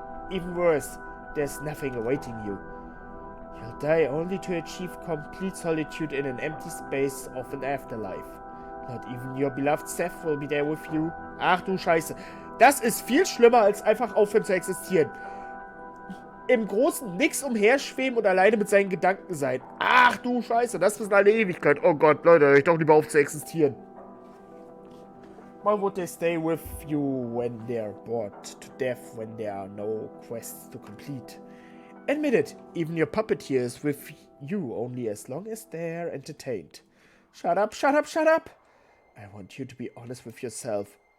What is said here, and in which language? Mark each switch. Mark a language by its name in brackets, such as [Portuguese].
[English] Even worse, there's nothing awaiting you. You'll die only to achieve complete solitude in an empty space of an afterlife. Not even your beloved Seth will be there with you. [German] Ach du Scheiße. Das ist viel schlimmer, als einfach aufhören zu existieren. Im Großen nix umherschweben und alleine mit seinen Gedanken sein. Ach du Scheiße, das ist eine Ewigkeit. Oh Gott, Leute, hör ich doch lieber auf zu existieren. [English] Why would they stay with you when they're bored to death, when there are no quests to complete? Admit it, even your puppeteer is with you only as long as they're entertained. Shut up, shut up, shut up! I want you to be honest with yourself.